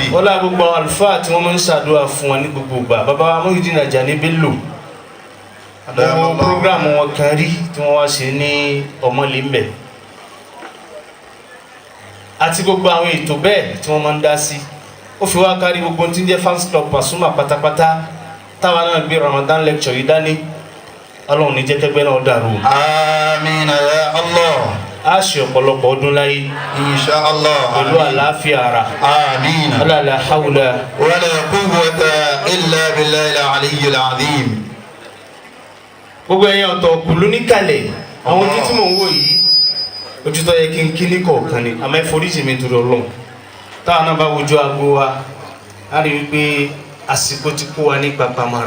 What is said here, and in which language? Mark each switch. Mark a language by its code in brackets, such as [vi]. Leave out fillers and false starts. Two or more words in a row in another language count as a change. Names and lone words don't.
[yo] ọlá gbogbo àwọn àlùfáà tí wọ́n máa ń ṣàdúrà fún wọn ní gbogbo ìgbà bàbá wa Muhyiddin Ajani Bello àwọn programu wọn kan rí tí wọ́n wá ṣe ní ọmọlẹ́mbẹ̀ àti gbogbo àwọn ètò bẹ́ẹ̀ tí wọ́n máa ń dá sí ó fi wá kárí gbogbo tí ń jẹ́ [en] fans club [yo] Pasuma pátápátá táwa náà gbé Ramadan lecture yìí dání Ọlọ́run ní jẹ́ kẹ́gbẹ́ náà dàrú. [ar] آمين يا الله. [yo] A ṣe ọ̀pọ̀lọpọ̀ ọdún láyé. [ar] إن شاء الله. [yo] Pẹ̀lú àlàáfíà ara. Àmín. [ar] لا حول ولا قوة إلا بالله العلي العظيم. [yo] Gbogbo ẹ̀yin ọ̀tọ̀ kùlú níkàlẹ̀ àwọn ojú tí mò ń wò yìí ojú tó yẹ kí n kí ní kọ̀ọ̀kan ni àmọ́ ìforíjì mi torí Ọlọ́run táwọn náà bá wojú aago wa á rí i pé àsìkò ti kó wa ní papamara.